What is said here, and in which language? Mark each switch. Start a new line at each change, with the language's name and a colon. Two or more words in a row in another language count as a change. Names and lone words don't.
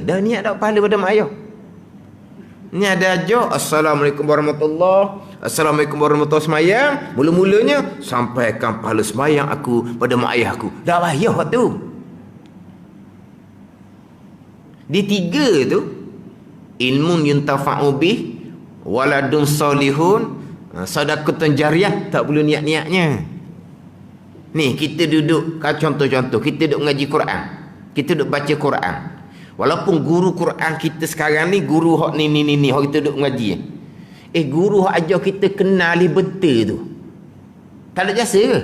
Malay: Dah niat tak pahala pada mak ayah? Ni ada aja
Arabic: السلام عليكم ورحمة الله
Malay: semayang. Mula-mulanya sampaikan pahala semayang aku pada mak ayah aku. Dah payah tu. Di tiga tu,
Arabic: علم ينتفع به، ولد صالح، صدقة جارية,
Malay: tak perlu niat-niatnya. Ni kita duduk, contoh-contoh, kita duduk ngaji Quran, kita duduk baca Quran. Walaupun guru Quran kita sekarang ni, guru hak ni, hak kita duduk ngaji. Guru hak ajar kita kenal betul tu, tak ada jasa ke?